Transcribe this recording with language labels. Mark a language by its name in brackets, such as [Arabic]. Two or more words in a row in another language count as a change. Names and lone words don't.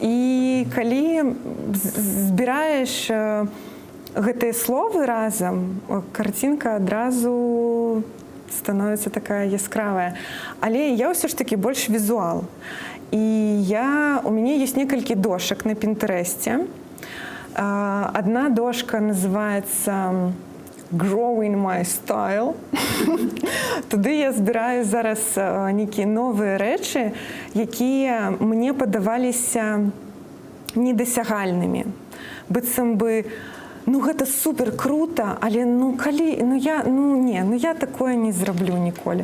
[Belarusian] І калі збіраеш гэтыя словы разам, карцінка адразу становіцца такая яскравая. Але я ўсё ж такі больш візуал. І у мяне ёсць некалькі дошак на Пінтэрэсце. Адна дошка называецца [English] «Growing my style». [Belarusian] Туды я збіраю зараз нейкія новыя рэчы, якія мне падаваліся недасягальнымі. Быццам бы гэта супер круто, але я такое не зраблю ніколі.